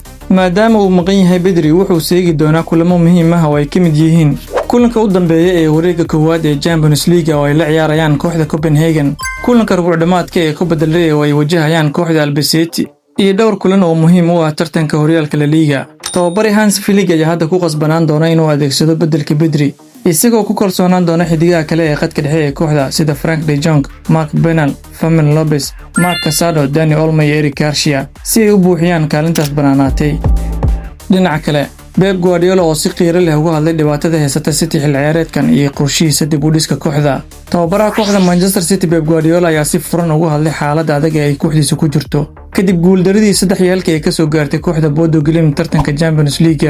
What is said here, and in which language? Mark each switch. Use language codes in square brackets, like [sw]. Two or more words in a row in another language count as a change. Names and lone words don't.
[so] Maadaama uu maqan yahay Pedri, wuxuu seegi doonaa kulamo muhiim ah oo ay ka mid yihiin kulanka u dambeeya ee wareegga koowaad ee Champions League oo ay la ciyaarayaan kooxda Copenhagen, kulanka rubuc dhamaadka ee Copa del Rey oo ay wajahayaan kooxda Albacete, iyo dhowr kulan oo muhiim u ah tartanka horyaalka La Liga. Tababare Hans Flick ayaa hadda ku qasbanaan doona inuu adeegsado beddelka Pedri, isagoo ku kalsoonaan doona xiddigaha kale ee qadka dhexe ee kooxda sida Frank de Jong, Marc Bernal, Fermin Lopez, Marc Casado, Dani Olmo iyo Eric Garcia si ay u buuxiyaan kaalintaas banaanaatay. Dhinaca kale, Pep Guardiola oo si qiiro leh uga hadlay dhibaatada haysata City xil ciyaareedkan iyo qorshihiisa dib u dhiska kooxda. Tababaraha kooxda Manchester City Pep Guardiola ayaa si furan uga hadlay xaaladda adag ee ay kooxdiisu ku jirto kadib guuldaradii 3-2 ee ka soo gaartay kooxda Bodo Glimt tartanka Champions League.